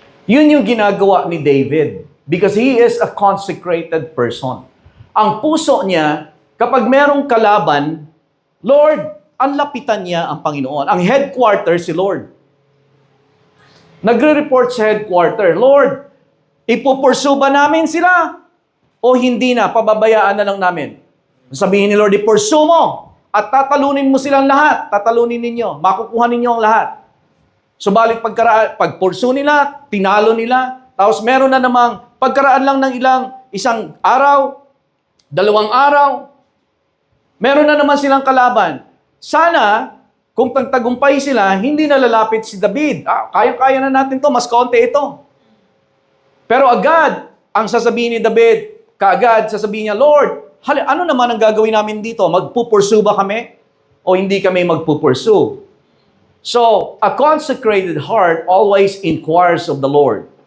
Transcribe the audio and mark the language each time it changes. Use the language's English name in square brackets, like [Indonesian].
[Filipino] Yun yung ginagawa ni [English] David because he is a consecrated person. [Filipino] Ang puso niya, kapag merong kalaban, Lord, ang lapitan niya ang Panginoon. Ang headquarter si Lord. Nagre-report sa headquarter, Lord, ipupursu ba namin sila? O hindi na, pababayaan na lang namin. Sabihin ni Lord, ipursu mo at tatalunin mo silang lahat. Tatalunin ninyo, makukuha ninyo ang lahat. Subalit pagpursu nila, tinalo nila, tapos meron na namang pagkaraan lang ng isang araw, 2 araw, meron na naman silang kalaban. Sana, kung tagtagumpay sila, hindi na lalapit si David. Kaya-kaya na natin to, mas kaunti ito. Pero agad, ang sasabihin ni David, kaagad sasabihin niya, Lord, ano naman ang gagawin namin dito? Magpupursu ba kami? O hindi kami magpupursu? [English] So, a consecrated heart always inquires of the Lord.